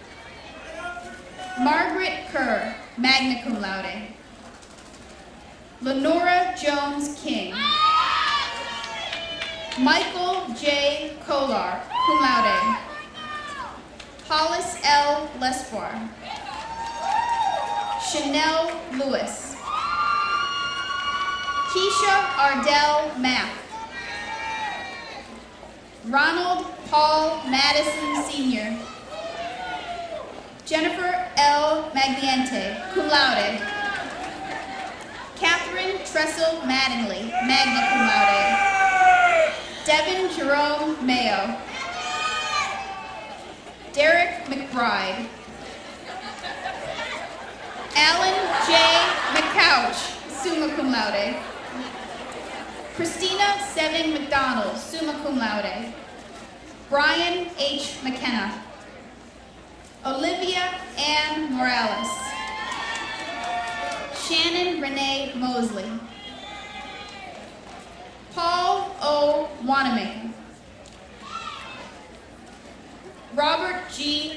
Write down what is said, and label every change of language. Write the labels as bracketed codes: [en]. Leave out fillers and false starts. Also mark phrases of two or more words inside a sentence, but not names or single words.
[en] Margaret Kerr, [la] magna cum laude. [en] Lenora Jones King. Michael J. Kolar, [la] cum laude. [en] Hollis L. Lespoir. Chanel Lewis. Keisha Ardell Mapp. Ronald Paul Madison Sr. Jennifer L. Magliente, [la] cum laude. [en] Catherine Tressel Mattingly, [la] magna cum laude. [en] Devin Jerome Mayo. Derek McBride. Alan J. McCouch, [la] summa cum laude. [en] Christina Seving McDonald, [la] summa cum laude. [en] Brian H. McKenna. Olivia Ann Morales. Shannon Renee Mosley. Paul O. Wanamaker. Robert G.